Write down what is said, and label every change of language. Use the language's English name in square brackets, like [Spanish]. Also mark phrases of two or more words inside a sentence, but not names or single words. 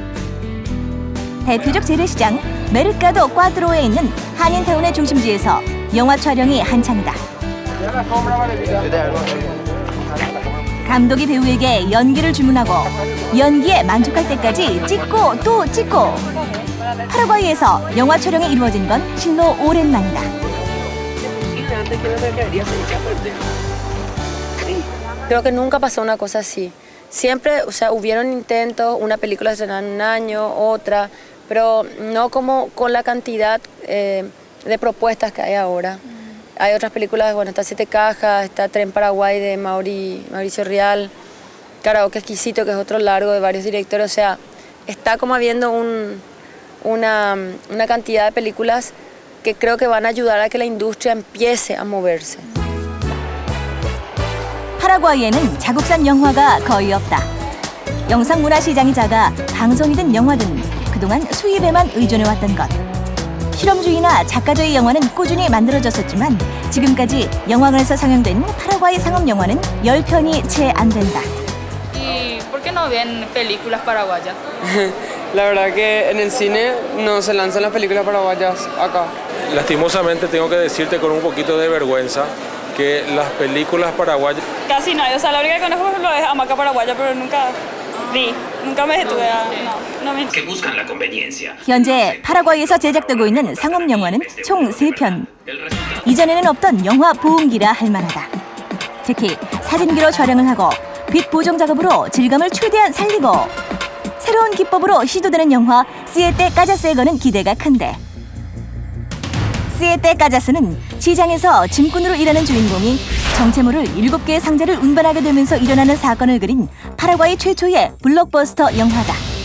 [Korean] 대표적 재래시장 메르카도 꽈드로에 있는 한인타운의 중심지에서 영화 촬영이 한창이다. 감독이 배우에게 연기를 주문하고 연기에 만족할 때까지 찍고 또 찍고. 파라과이에서 영화 촬영이 이루어진 건 실로 오랜만이다. [Spanish] Creo que nunca pasó una cosa así. Siempre, o sea, hubieron intentos, una película se estrenaba en un año, otra, pero no como con la cantidad de propuestas que hay ahora. Hay otras películas, bueno, está Siete Cajas, está Tren Paraguay de Mauricio Rial, Karaoke Exquisito, que es otro largo de varios directores, o sea, está como habiendo una cantidad de películas que creo que van a ayudar a que la industria empiece a moverse. [Korean] 파라과이에는 자국산 영화가 거의 없다. 영상문화시장이 작아 방송이든 영화든 그동안 수입에만 의존해왔던 것. 실험주의나 작가주의 영화는 꾸준히 만들어졌었지만 지금까지 영화관에서 상영된 파라과이 상업 영화는 10편이 채 안 된다. [Spanish] ¿Y por qué no ven películas paraguayas? La verdad que en el cine no se lanzan las películas paraguayas acá. Lastimosamente tengo que decirte con un poquito de vergüenza que las películas paraguayas... Casi no, o sea, la única que conozco por ejemplo es Hamaca Paraguaya, pero nunca vi, nunca me detuve a... No me... que buscan la conveniencia. [Korean] 현재 파라과이에서 제작되고 있는 상업 영화는 총 3편. 이전에는 없던 영화 보험기라 할 만하다. 특히 사진기로 촬영을 하고 빛 보정 작업으로 질감을 최대한 살리고 새로운 기법으로 시도되는 영화 시에테 까자스에 거는 기대가 큰데 시에테 까자스는 시장에서 짐꾼으로 일하는 주인공이 정체모를 7개의 상자를 운반하게 되면서 일어나는 사건을 그린 파라과이 최초의 블록버스터 영화다.